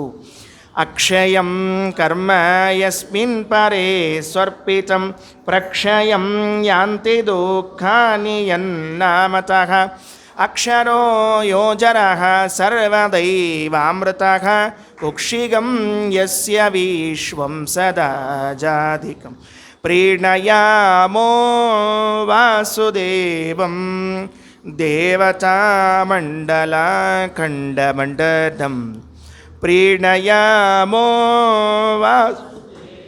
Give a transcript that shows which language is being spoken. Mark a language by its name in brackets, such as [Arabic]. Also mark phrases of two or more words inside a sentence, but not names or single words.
[Sanskrit] ಅಕ್ಷಯಂ ಕರ್ಮ ಯಸ್ಮಿನ್ ಪರೇ ಸ್ವರ್ಪಿತಂ ಪ್ರಕ್ಷಯಂ ಯಾಂತಿ ದುಃಖಾನಿ ಯನ್ನಾಮತಃ ಅಕ್ಷರೋ ಯೋಜರಃ ಸರ್ವದೈವಾಮೃತಃ ಕುಕ್ಷಿಗಂ ಯಸ್ಯ ವಿಶ್ವಂ ಸದಾ ಜಾಧಿಕಂ ಪ್ರೀಣಯಾಮೋ ವಾಸುದೇವಂ ದೇವತಾಮಂಡಲಖಂಡಮಂಡಲಂ ಪ್ರೀಣಯಾಮೋ ವಾ.